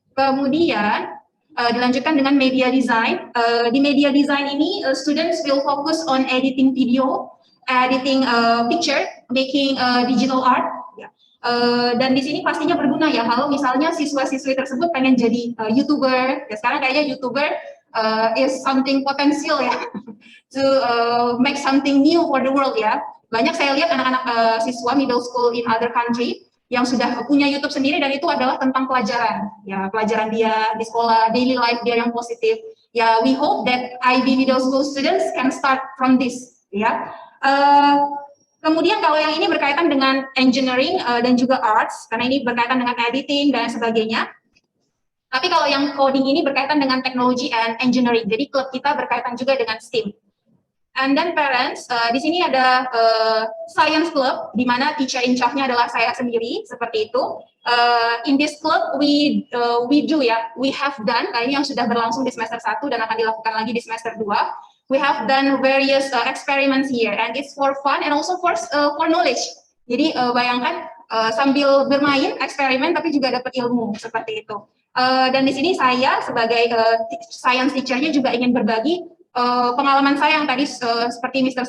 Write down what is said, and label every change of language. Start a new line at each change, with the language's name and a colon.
Indonesian: Kemudian dilanjutkan dengan media design.
English: Di media design ini students will focus on editing video, editing picture, making digital art. Ya.
Indonesian: Dan di sini pastinya berguna ya kalau misalnya siswa-siswi tersebut pengen jadi YouTuber. Ya, sekarang kayaknya YouTuber
English: is something potensial ya, to make something new for the world ya.
Indonesian: Banyak saya lihat anak-anak siswa
English: middle school in other country
Indonesian: yang sudah punya YouTube sendiri, dan itu adalah tentang pelajaran ya, pelajaran dia di sekolah,
English: daily life
Indonesian: dia yang positif ya.
English: We hope that IB middle school students can start from this ya.
Indonesian: Kemudian kalau yang ini berkaitan dengan engineering dan juga arts, karena ini berkaitan dengan editing dan sebagainya. Tapi kalau yang coding ini berkaitan dengan
English: technology and engineering,
Indonesian: jadi klub kita berkaitan juga dengan STEAM.
English: And then parents,
Indonesian: di sini ada science club, di mana teacher in charge-nya adalah saya sendiri, seperti itu.
English: In this club, we have done,
Indonesian: ini yang sudah berlangsung di semester 1 dan akan dilakukan lagi di semester 2.
English: We have done various experiments here, and it's for fun and also for knowledge.
Indonesian: Jadi bayangkan sambil bermain eksperimen, tapi juga dapat ilmu seperti itu. Dan di sini saya sebagai science teacher-nya juga ingin berbagi pengalaman saya yang tadi seperti Mr.